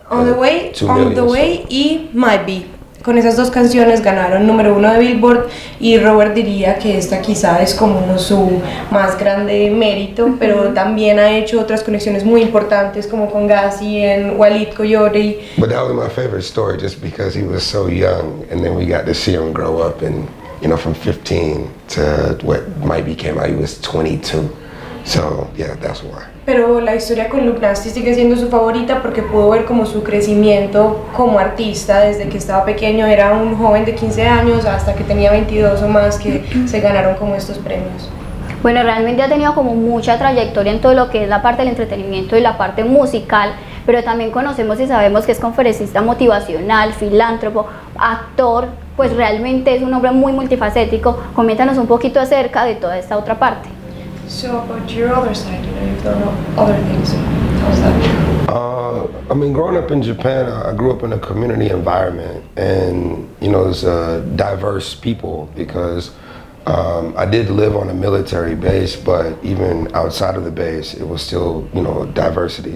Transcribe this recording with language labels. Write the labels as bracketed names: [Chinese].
[Spanish] On the Way y Might Be. Con esas 2 canciones ganaron número 1 de Billboard, y Robert diría que esta quizá es como su más grande mérito, pero también ha hecho otras conexiones muy importantes como con Ghazi en Waleed Coyote. [English] But that was my favorite story, just because he was so young, and then we got to see him grow up, and you know, from 15 to what Might Be came out, he was 22. So yeah, that's why. [Spanish] Pero la historia con Luke Nasty sigue siendo su favorita porque pudo ver como su crecimiento como artista desde que estaba pequeño. Era un joven de 15 años hasta que tenía 22 o más que se ganaron como estos premios. Bueno, realmente ha tenido como mucha trayectoria en todo lo que es la parte del entretenimiento y la parte musical, pero también conocemos y sabemos que es conferencista motivacional, filántropo, actor, pues realmente es un hombre muy multifacético. Coméntanos un poquito acerca de toda esta otra parte. [English] So about your other side, you've done other things. How's that? I mean, growing up in Japan, I grew up in a community environment, and there's diverse people because I did live on a military base, but even outside of the base, it was still, diversity.